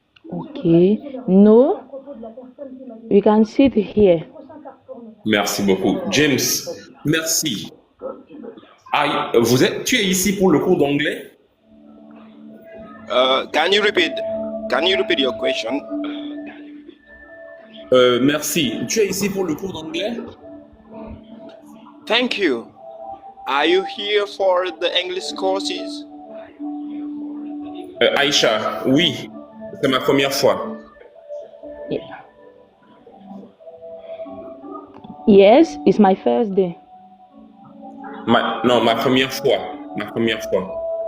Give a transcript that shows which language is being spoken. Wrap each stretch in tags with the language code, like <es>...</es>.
<en>Okay. No. We can sit here.</en> <fr>Merci beaucoup. James, merci. Ah, tu es ici pour le cours d'anglais?</fr> <en>Can you repeat your question?</en> <fr>Merci. Tu es ici pour le cours d'anglais?</fr> <en>Thank you. Are you here for the English courses?</en> <fr>Aïcha, oui, c'est ma première fois.</fr> <en>Yes, it's my first day.</en> <fr>Non, ma première fois. Ma première fois.</fr>